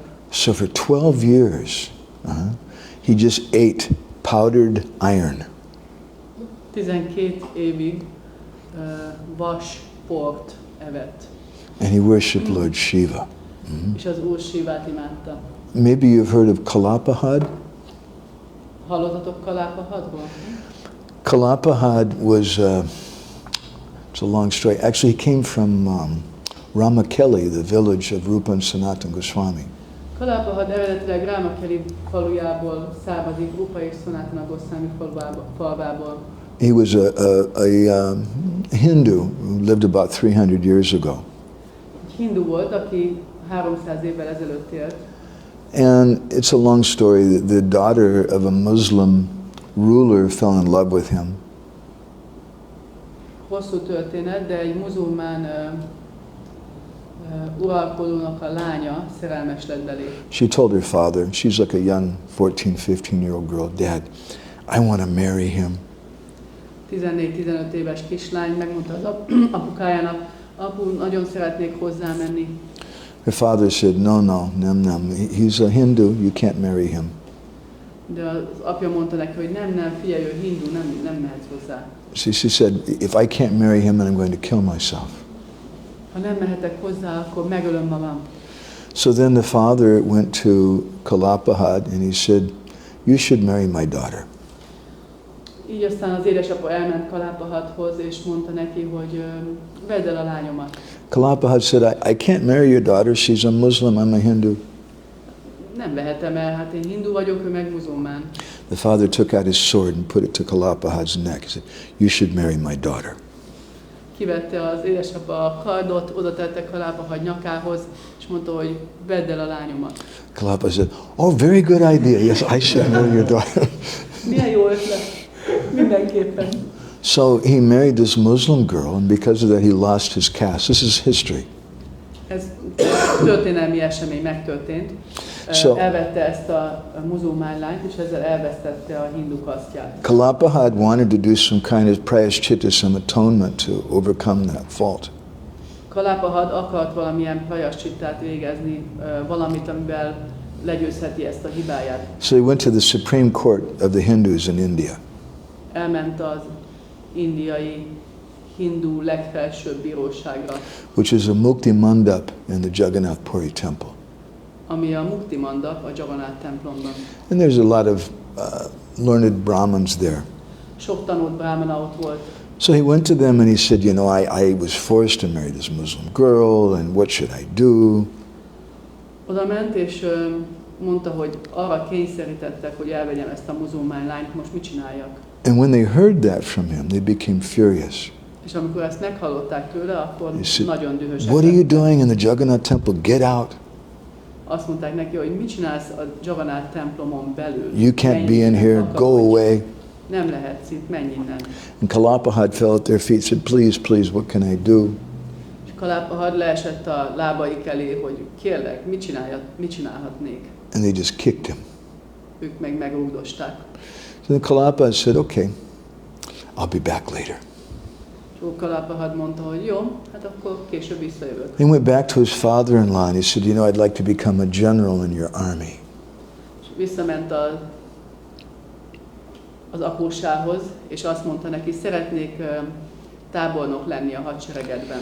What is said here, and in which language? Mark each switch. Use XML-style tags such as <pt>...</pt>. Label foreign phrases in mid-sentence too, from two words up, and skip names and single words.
<en>So for 12 years, he just ate powdered iron.</en> <hu>12 évig vas port evett.</hu> <en>And he worshipped Lord Shiva.</en> <hu>És az Úr Shivát imádta.</hu> <en>Maybe you've heard of Kalapahad.</en> <hu>Hallottatok Kalapahadról?</hu> <en>Kalapahad was, it's a long story. Actually, he came from Ramakeli, the village of Rupa and Sanatana Goswami.</en> <hu>Kalapahad eredetileg Ramakeli falujából származik, Rupa és Sanatana Goswami falvából.</hu> <en>He was a Hindu who lived about 300 years ago.</en> <hu>Hindu volt, aki 300 évvel ezelőtt élt.</hu> <en>And it's a long story. The daughter of a Muslim ruler fell in love with him.</en> <hu>Hosszú történet, de egy muzulmán uralkodónak a lánya szerelmes lett belé.</hu> <en>She told her father, she's like a young 14-15-year-old girl, Dad, I want to marry him.</en> <hu>14-15 éves kislány megmondta az apukájának, apu, nagyon szeretnék hozzá menni.</hu> <en>Her father said, no, he's a Hindu, you can't marry him.</en> <hu>De az apja mondta neki, hogy nem, figyelj, ő hindu, nem mehetsz hozzá.</hu> <en>She said, if I can't marry him, then I'm going to kill myself.</en> <hu>Ha nem mehetek hozzá, akkor megölöm magam.</hu> <en>So then the father went to Kalapahad and he said, you should marry my daughter.</en> <hu>Így aztán az édesapa elment Kalapahadhoz, és mondta neki, hogy vedd el a lányomat.</hu> <en>Kalapahad said, I can't marry your daughter, she's a Muslim, I'm a Hindu.</en> <hu>Nem vehetem el, hát én hindu vagyok, ő meg muzulmán.</hu> <en>The father took out his sword and put it to Kalapahad's neck. He said, you should marry my daughter.</en> <hu>Kivette az édesapa a kardot, oda tette Kalapahad nyakához, és mondta, hogy vedd el a lányomat.</hu> <en>Kalapahad said, oh, very good idea. Yes, I should marry your daughter.</en> <hu>Milyen jó ötlet. Mindenképpen.</hu> <en>So he married this Muslim girl, and because of that he lost his caste. This is history.</en> <hu>Ez történelmi esemény megtörtént. Elvette ezt a muzulmán lányt, és ezzel elvesztette a hindu kasztját.</hu> <en>Kalapahad wanted to do some kind of prayashchitta, some atonement to overcome that fault.</en> <hu>Kalapahad akart valamilyen prayashchittát végezni, valamit, amivel legyőzheti ezt a hibáját.</hu> <en>So he went to the Supreme Court of the Hindus in India.</en> <hu>Elment az indiai hindu legfelsőbb bíróságra,</hu> <en>which is a Mukti Mandap in the Jagannath Puri temple.</en> <hu>Ami a Mukti Mandap a Jagannath templomban.</hu> <en>And there's a lot of learned Brahmins there.</en> <hu>Sok tanult brahmana ott volt.</hu> <en>So he went to them and he said, you know, I was forced to marry this Muslim girl, and what should I do?</en> <hu>Oda ment és mondta, hogy arra kényszerítettek, hogy elvegyem ezt a muzulmán lányt, most mit csináljak?</hu> <en>And when they heard that from him, they became furious.</en> <hu>És amikor ezt meghallották tőle, akkor</hu> <en>said,</en> <hu>nagyon dühösek.</hu> <en>What are you doing in the Jagannath temple? Get out.</en> <hu>Azt mondták neki, hogy mit csinálsz a Jagannath templomon belül?</hu> <en>You can't be in here. Go away.</en> <hu>Nem lehetsz itt, menj innen.</hu> <en>And Kalapahad fell at their feet, said, please, what can I do?</en> <hu>És Kalapahad leesett a lábaik elé, hogy kérlek, mit csinálhatnék?</hu> <en>And they just kicked him.</en> <hu>Ők meg megrúgdosták.</hu> <en>So then Kalapahad said, okay, I'll be back later.</en> <hu>Kalapahad mondta, hogy jó, hát akkor később visszajövök.</hu> <en>He went back to his father-in-law and he said, you know, I'd like to become a general in your army.</en> <hu>És visszament az apósához, és azt mondta neki, szeretnék tábornok lenni a hadseregedben.</hu>